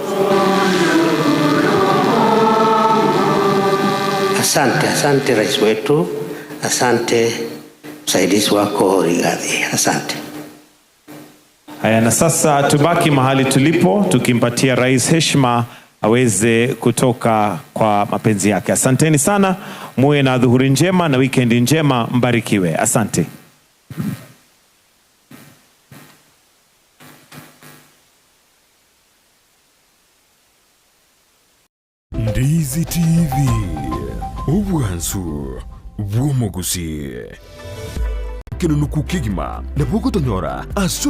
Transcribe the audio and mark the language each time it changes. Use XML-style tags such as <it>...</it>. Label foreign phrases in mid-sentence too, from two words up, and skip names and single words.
<sw>Asante rais wetu, asante msaidizi wako Rigathi, asante. Haya, na sasa tubaki mahali tulipo tukimpatia rais heshima aweze kutoka kwa mapenzi yake. Asanteni sana, muwe na dhuhuri njema na weekend njema, mbarikiwe. Asante.</sw> <guz>Ndizi TV ubwansu bwomogusi kinunu kigima na bogotonyora asoro</guz>